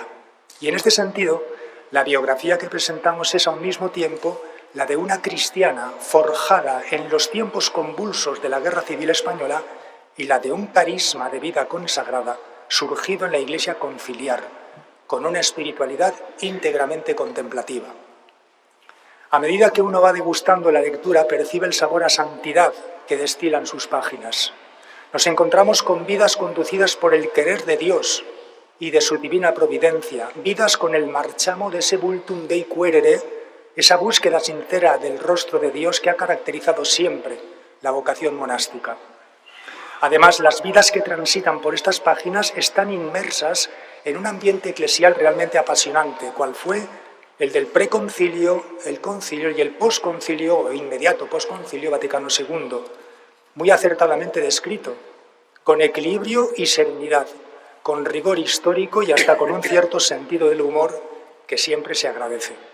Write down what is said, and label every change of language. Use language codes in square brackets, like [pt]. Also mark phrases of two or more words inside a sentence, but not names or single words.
[es] Y en este sentido, la biografía que presentamos es a un mismo tiempo la de una cristiana forjada en los tiempos convulsos de la Guerra Civil Española y la de un carisma de vida consagrada surgido en la Iglesia conciliar, con una espiritualidad íntegramente contemplativa. A medida que uno va degustando la lectura, percibe el sabor a santidad que destilan sus páginas. Nos encontramos con vidas conducidas por el querer de Dios y de su divina providencia, vidas con el marchamo de ese [la] vultum Dei quaerere, [es] esa búsqueda sincera del rostro de Dios que ha caracterizado siempre la vocación monástica. Además, las vidas que transitan por estas páginas están inmersas en un ambiente eclesial realmente apasionante, cual fue el del preconcilio, el concilio y el posconcilio o inmediato posconcilio Vaticano II, muy acertadamente descrito, con equilibrio y serenidad, con rigor histórico y hasta con un cierto sentido del humor que siempre se agradece.